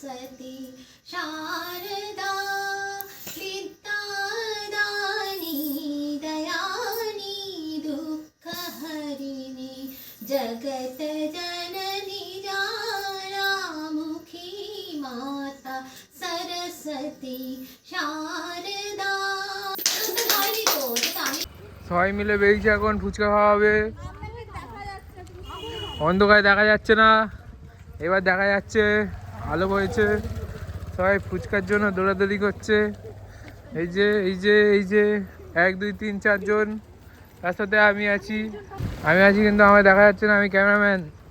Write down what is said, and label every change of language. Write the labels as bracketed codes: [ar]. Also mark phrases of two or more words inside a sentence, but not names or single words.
[hi] सरस्वती शारदा विद्यादानी दयानी दुःखहरिणी जगत जननी ज्वालामुखी माता सरस्वती शारदा। [bn] সবাই মিলে বেরিয়েছে এখন ফুচকা খাওয়া হবে। অন্ধকারে দেখা যাচ্ছে না, এবার দেখা যাচ্ছে, আলো হয়েছে। সবাই ফুচকার জন্য দৌড়াদৌড়ি করছে। এই যে এই যে এই যে 1 2 3 4 জন, তার সাথে আমি আছি কিন্তু আমার দেখা যাচ্ছে না, আমি ক্যামেরাম্যান।